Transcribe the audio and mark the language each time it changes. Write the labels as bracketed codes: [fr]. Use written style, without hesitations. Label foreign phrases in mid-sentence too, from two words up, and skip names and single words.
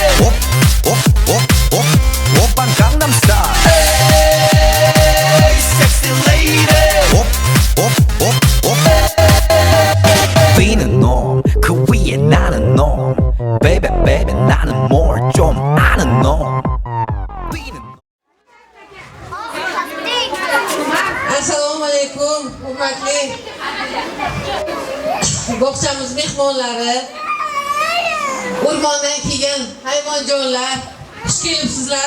[ko] 오빤 강남스타일 에이 [en] sexy lady [ko] B는 놈, 그 위에 나는 놈, [en] baby baby [ko] 나는 뭘 좀 아는 놈. [uz] Assalomu alaykum, hurmatli bog'chamiz mehmonlari, o'rmondan kelgan hayvonjonlar, xush kelibsizlar.